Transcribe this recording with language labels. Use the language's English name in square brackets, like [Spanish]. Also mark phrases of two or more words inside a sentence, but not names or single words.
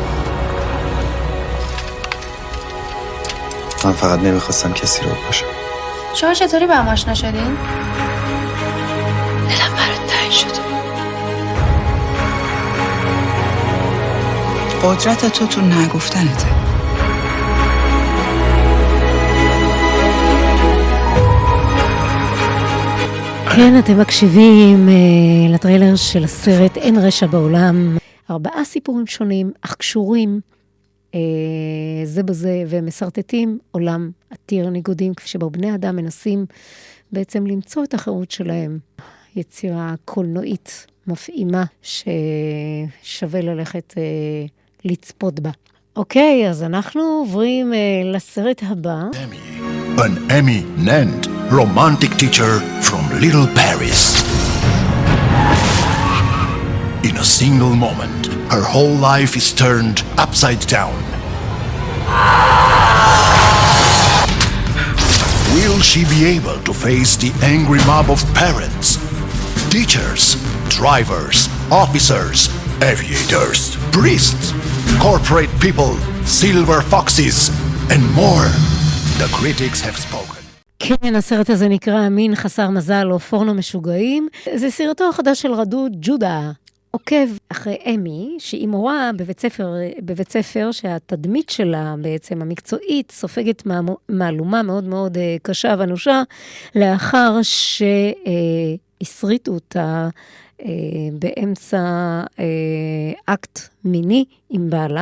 [Persian] من فقط نمیخواستم کسی رو بکشم. شما چطوری با هم آشنا شدین؟ دلم برات تنگ شد. قدرت تو نگفتنته. [Hebrew] כן, אתם מקשיבים לטריילר של הסרט אין רשע בעולם. 4 סיפורים שונים, אך קשורים זה בזה, ומסרטטים עולם עתיר ניגודים, כפי שבו בני אדם מנסים בעצם למצוא את החירות שלהם. יצירה קולנועית מפעימה ששווה ללכת לצפות בה. אוקיי, אז אנחנו עוברים לסרט הבא. [English] An eminent romantic teacher from Little Paris. In a single moment, her whole life is turned upside down. Will she be able to face the angry mob of parents, teachers, drivers, officers, aviators, priests, corporate people, silver foxes, and more? The critics have spoken. [Hebrew] כן, הסרט הזה נקרא מין חסר מזל או פורנו משוגעים. זה סרטו החדש של רדוד ג'ודה. עוקב אחרי אמי, שהיא מורה בבית ספר שהתדמית שלה בעצם המקצועית סופגת מהלומה מאוד מאוד קשה ואנושה, לאחר שהסריטו אותה באמצע אקט מיני עם בעלה.